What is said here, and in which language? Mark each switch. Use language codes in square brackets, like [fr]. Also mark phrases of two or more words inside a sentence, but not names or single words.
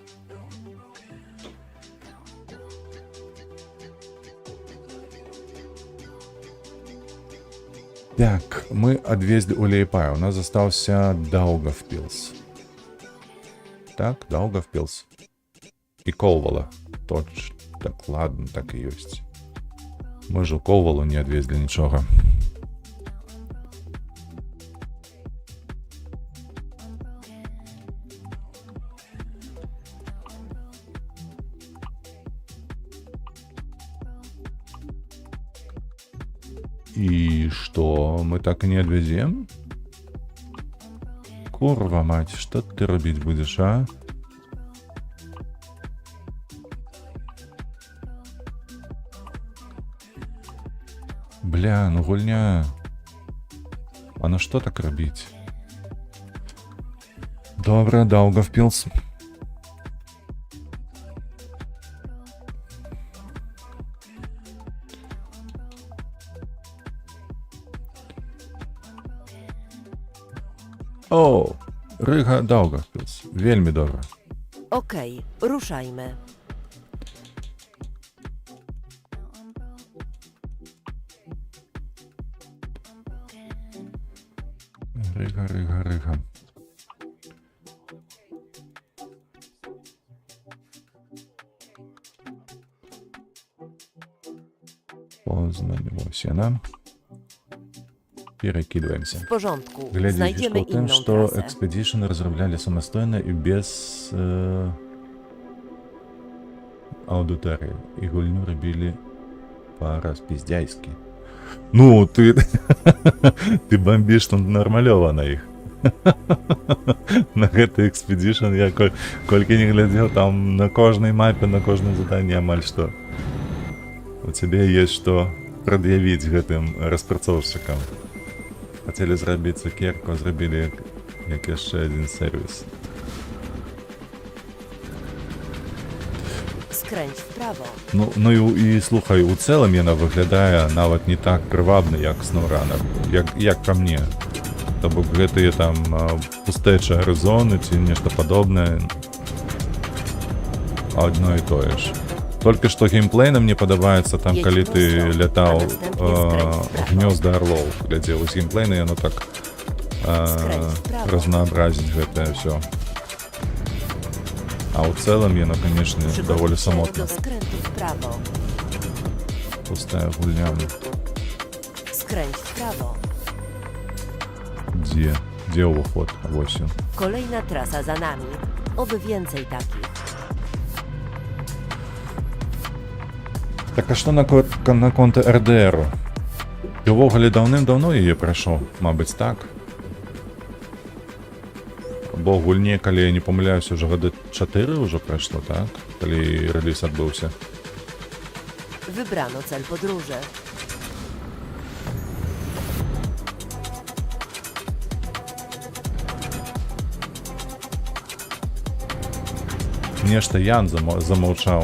[be] Так, мы адвезлі у Лейпай. У нас застаўся Даугавпілс. Так, Даугавпілс. І Колвала. Точно. Так, ладно, так і ёсць. Мы ж у Колвалу не адвезлі нічога. [ru] И что, мы так и не отвезем? Курва мать, что ты робить будешь, а? [be] Бля, ну гульня. [ru] А на что так робить? Добре, Даугавпілс. [be] О, Рига Даугавпілс. Вельмі добре. [pl] Okej, ruszajmy. [be] Рига. Poznań, ось яна. [ru] Перекидываемся. [pl] W porządku, [be] Глядзі [pl] znajdziemy [be] фішка ў тым, [pl] inną [be] што [pl] trasę. [be] Expedition разраблялі самастойна і без аўдыторыі. І гульню рабілі па-распіздзяйскі. Ну, ты бомбіш там нармалёва на іх. На гэты Expedition я колькі не глядзеў, там на кожнай мапе, на кожным заданні амаль што. У цябе ёсць што прад'явіць гэтым распрацоўшчыкам. Хацелі зрабіць цукерку, зрабілі як яшчэ адзін сервіс. [pl] Skręć w prawo. [be] Ну і слухай, у цэлым яна выглядае нават не так прывабна, як SnowRunner, як па мне. То бок гэтыя там пустэчы гарызоны ці нешта падобнае. Одно і тое ж. Толькі што геймплейна мне падабаецца там, Едь калі ты проста, лятаў [pl] а настępnie skręć w prawo. [be] гнёзда арлоў. Глядзеў з геймплейна, яно так [pl] Skręć w prawo. [be] разнообразіць гэтае ўсё. А ў цэлым яно, канешне, даволі [pl] Przygotuj się [be] самотна. [pl] do skrętu w prawo. [be] Пустая гульня. [pl] Skręć w prawo. [be] Дзе ўваход? Вось ён. [pl] Kolejna trasa za nami. Oby więcej takich. [be] Так а што наконт РДРу? Ты ўвогуле даўным-даўно яе прайшоў, мабыць, так? Бо гульне, калі я не памыляюся, ўжо гады 4 ўжо прайшло, так? Калі рэліз адбыўся. [pl] Wybrano cel podróży. [be] Нешта Ян замаўчаў.